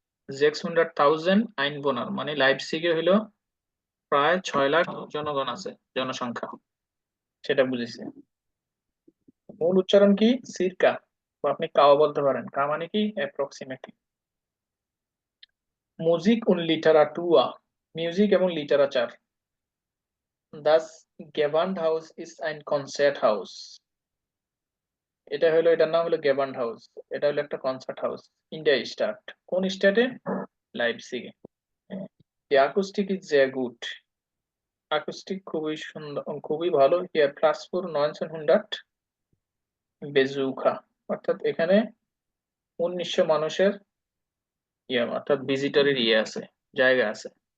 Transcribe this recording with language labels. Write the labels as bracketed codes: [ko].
[bn] 600,000 আইনবোনার মানে লাইপজিগে হলো প্রায় 6 লাখ জনগণ আছে, জনসংখ্যা, সেটা বুঝেছি। মূল উচ্চারণ কি, সিরকা, বা আপনি কাও বলতে পারেন। কা মানে কি অ্যাপ্রক্সিমেটলি। মিউজিক উন লিটারাটুয়া, মিউজিক এবং literature, [de] Das Gewandhaus ist ein Konzerthaus. [bn] এটা হলো, এটার নাম হলো গেভান্ড হাউস। এটা হলো একটা কনসার্ট হাউস। ইন্ডিয়া স্টার্ট, কোন স্টেটে? লাইপজিগে। [de] Die Akustik ist sehr gut. [bn] Akustik খুবই সুন্দর, খুবই ভালো। [de] Hier Platz für 1900 [bn] বেজুখা, অর্থাৎ এখানে 1900 মানুষের অর্থাৎ ভিজিটরের আছে, জায়গা আছে।